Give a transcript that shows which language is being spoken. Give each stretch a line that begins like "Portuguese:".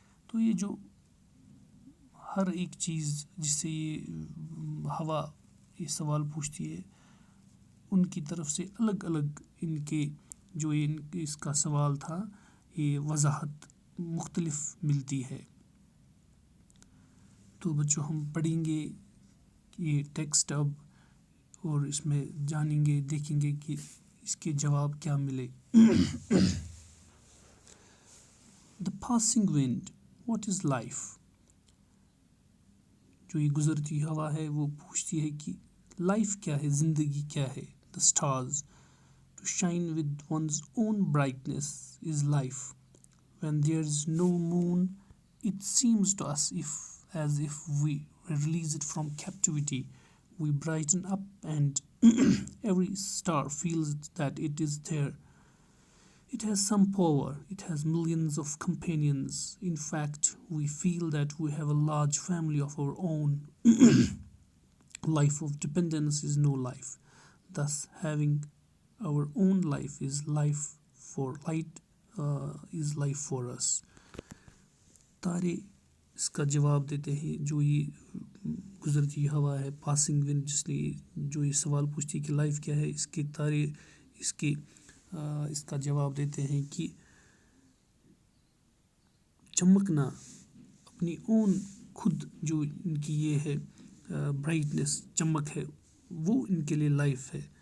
Urdu: تو یہ جو ہر ایک چیز جس سے یہ ہوا یہ سوال پوچھتی ہے، ان کی طرف سے الگ الگ ان کے جو اس کا سوال تھا، یہ وضاحت مختلف ملتی ہے. تو بچوں، ہم پڑھیں گے یہ ٹیکسٹ اب، اور اس میں جانیں گے، دیکھیں گے کہ اس کے جواب کیا ملے.
English: The passing wind, what is life? جو یہ گزرتی ہوا ہے وہ پوچھتی ہے کہ لائف کیا ہے، زندگی کیا ہے. The stars, to shine with one's own brightness is life. When there is no moon, it seems to us as if we release it from captivity. We brighten up and every star feels that it is there. It has some power. It has millions of companions. In fact, we feel that we have a large family of our own. Life of dependence is no life. Thus, having our own life is life for light, is life for us.
Urdu: تارے اس کا جواب دیتے ہیں. جو یہ گزرتی ہوا ہے، پاسنگ ون، جس نے جو یہ سوال پوچھتی ہے کہ لائف کیا ہے، اس کے تارے اس کا جواب دیتے ہیں کہ چمکنا، اپنی اون خود جو ان کی یہ ہے برائٹنس، چمک ہے، وہ ان کے لیے لائف ہے.